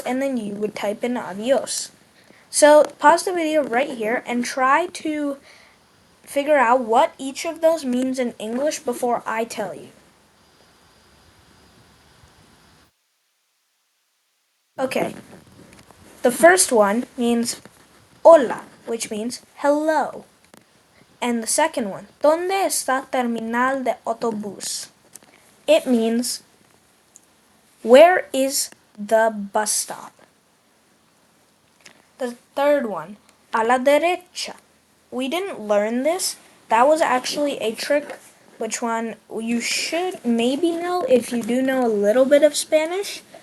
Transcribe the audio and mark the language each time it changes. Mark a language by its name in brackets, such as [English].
[English] And then you would type in adios. So pause the video right here and try to figure out what each of those means in English before I tell you. Okay. The first one means hola, which means hello. And the second one, [Spanish] ¿Dónde está terminal de autobús? [English] It means, where is the bus stop? The third one, [Spanish] a la derecha. [English] We didn't learn this. That was actually a trick, which one you should maybe know if you do know a little bit of Spanish.